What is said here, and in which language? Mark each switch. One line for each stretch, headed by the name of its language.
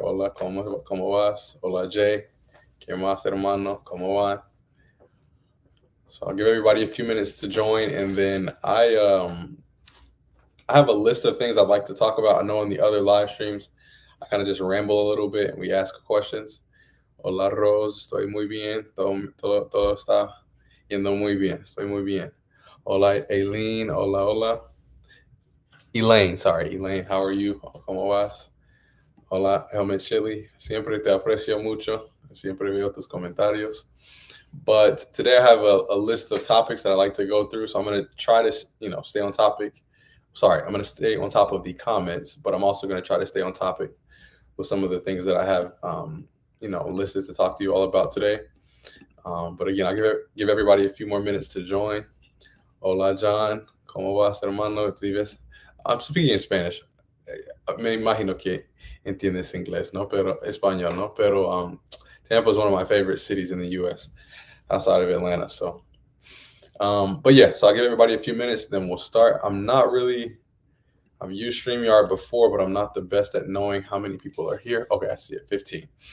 Spanish: Hola, cómo vas? Hola, Jay. ¿Qué más, hermano? ¿Cómo va?
English: So I'll give everybody a few minutes to join, and then I have a list of things I'd like to talk about. I know in the other live streams, I kind of just ramble a little bit and we ask questions.
Spanish: Hola Rose, estoy muy bien. Todo está yendo muy bien. Estoy muy bien. Hola Aileen, hola, hola.
English: Elaine, sorry, Elaine, how are you?
Spanish: ¿Cómo vas? Hola Helmet Chili, siempre te aprecio mucho. Siempre veo tus comentarios.
English: But today I have a list of topics that I like to go through. So I'm going to try to, stay on topic. Sorry, I'm going to stay on top of the comments, but I'm also going to try to stay on topic with some of the things that I have, listed to talk to you all about today. But again, I'll give everybody a few more minutes to join.
Spanish: Hola, John. ¿Cómo vas, hermano?
English: I'm speaking in Spanish.
Spanish: Me imagino que entiendes inglés, ¿no? Pero español, ¿no? Pero
English: Tampa is one of my favorite cities in the U.S. outside of Atlanta. But yeah, so I'll give everybody a few minutes, then we'll start. I've used StreamYard before, but I'm not the best at knowing how many people are here. Okay, I see it, 15.